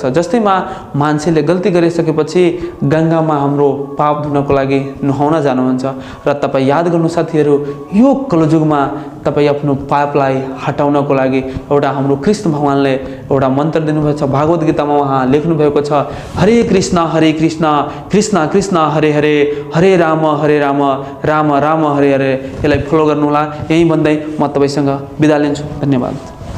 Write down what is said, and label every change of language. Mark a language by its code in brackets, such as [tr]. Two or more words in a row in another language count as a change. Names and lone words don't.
[ne] जस्तै मान्छेले गल्ती गरिसकेपछि गंगामा हाम्रो पाप धुनको लागि नुहाउन जानुहुन्छ र तपाई याद गर्नु साथीहरु, यो कलयुगमा तपाई आफ्नो पापलाई हटाउनको लागि एउटा हाम्रो कृष्ण भगवानले एउटा मन्त्र दिनुभएको छ। भागवत गीतामा उहाँ लेख्नु भएको छ, हरे कृष्ण कृष्ण कृष्ण हरे हरे, हरे राम राम राम हरे हरे। यसलाई फलो गर्नु होला। यही भन्दै म तपाईसँग बिदा लिन्छु। धन्यवाद।